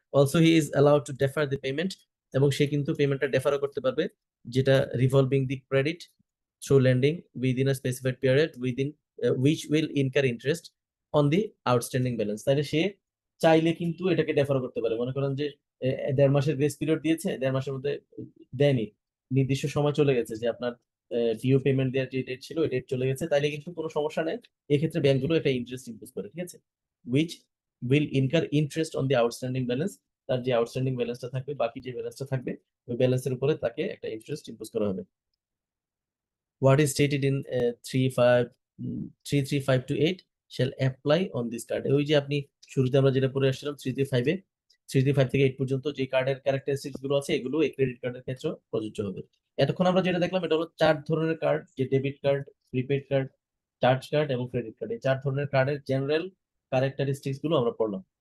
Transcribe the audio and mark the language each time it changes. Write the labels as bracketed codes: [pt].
[en] also he is allowed to defer the payment, [bn] এবং সে কিন্তু পেমেন্টটা ডেফারও করতে পারবে, [en] যেটা revolving the credit through lending within a specified period within which will incur interest on the outstanding balance। [bn] তাহলে সে চাইলে কিন্তু এটাকে ডেফার করতে পারে। মনে করেন যে 1.5 মাসের গ্রেস পিরিয়ড দিয়েছে, 1.5 মাসের মধ্যে দেয়নি, নির্দিষ্ট সময় চলে গেছে, যে আপনার ডিউ পেমেন্ট দেওয়ার যে ডেট ছিল ওই ডেট চলে গেছে, তাইলে কিন্তু কোনো সমস্যা নেই। এক্ষেত্রে ব্যাংকগুলো একটা ইন্টারেস্ট ইম্পোজ করে, ঠিক আছে? [en] which will incur interest on the outstanding balance। [bn] তার যে আউটস্ট্যান্ডিং ব্যালেন্সটা থাকবে, বাকি যে ব্যালেন্সটা থাকবে, ওই ব্যালেন্সের উপরে তাকে একটা ইন্টারেস্ট ইম্পোজ করা হবে। [en] What is stated in 335 to 8 shall apply on this card। [bn] ওই যে আপনি শুরুতে আমরা যেটা পড়ে আসছিলাম 335 এ, 335 থেকে 8 পর্যন্ত যে কার্ডের ক্যারেক্টারিস্টিক্স গুলো আছে, এগুলো এই ক্রেডিট কার্ডের ক্ষেত্রে প্রযোজ্য হবে। এতক্ষণ আমরা যেটা দেখলাম, এটা হলো 4 ধরনের কার্ড, যে debit card, prepaid card, charge card এবং ক্রেডিট কার্ড। এই 4 ধরনের কার্ডের জেনারেল ক্যারেক্টারিস্টিক্স গুলো আমরা পড়লাম।